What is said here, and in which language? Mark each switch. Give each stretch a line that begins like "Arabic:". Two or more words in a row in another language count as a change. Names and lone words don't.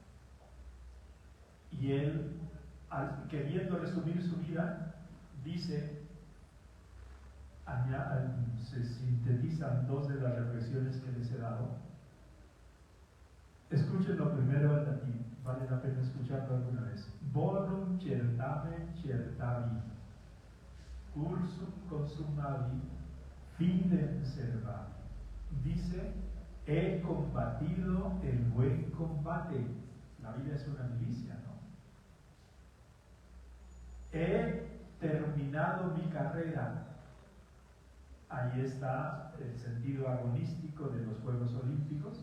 Spanish: Y él, queriendo resumir su vida, dice, se sintetizan dos de las reflexiones que les he dado. Escúchenlo primero en latín, vale la pena escucharlo alguna vez.
Latin: Bonum certamen certavi, cursum consumavi, fidem servavi.
Spanish: Dice, he combatido el buen combate. La vida es una milicia, ¿no? He terminado mi carrera. Ahí está el sentido agonístico de los Juegos Olímpicos.